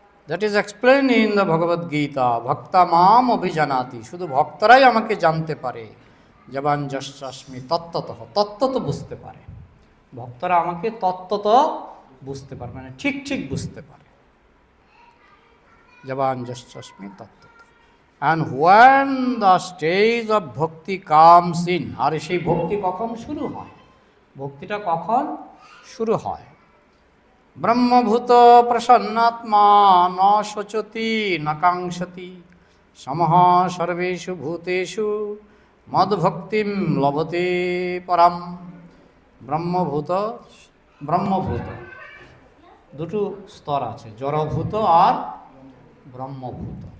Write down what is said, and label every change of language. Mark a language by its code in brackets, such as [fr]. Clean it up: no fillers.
[en] That is explained in the Bhagavad Gita. [sa] Bhakta mam abhijanati. [bn] শুধু ভক্তরাই আমাকে জানতে পারে। [sa] জবান যশ্চাস্মি তত্ত্বতঃ, [bn] তত্ত্বত বুঝতে পারে। ভক্তরা আমাকে তত্ত্বত বুঝতে পারে, মানে ঠিক ঠিক বুঝতে পারে। [sa] জবান যশ্চাস্মি তত্ত্বত। [en] And when the stage of bhakti comes in, [bn] আর সেই ভক্তি কখন শুরু হয়? ভক্তিটা কখন শুরু হয়? [sa] ব্রহ্মভূত প্রসন্নাত্মা ন শোচতি ন কাঙ্ক্ষতি সমঃ সর্বেষু ভূতেষু মদ্ভক্তিম লভতে পরম। [bn] ব্রহ্মভূত, ব্রহ্মভূত দুটো স্তর আছে, জড়ভূত আর ব্রহ্মভূত।